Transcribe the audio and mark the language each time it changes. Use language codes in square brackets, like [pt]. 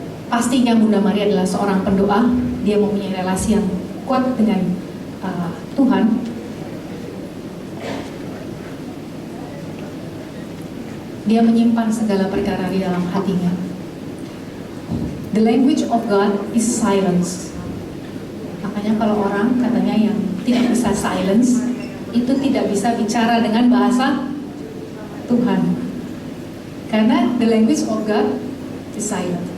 [id] Pastinya Bunda Maria adalah seorang pendoa. Dia mempunyai relasi yang kuat dengan Tuhan. Dia menyimpan segala perkara di dalam hatinya. [en] The language of God is silence. [id] Makanya kalau orang katanya yang tidak bisa silence, itu tidak bisa bicara dengan bahasa Tuhan. [en] Karena the language of God is silent.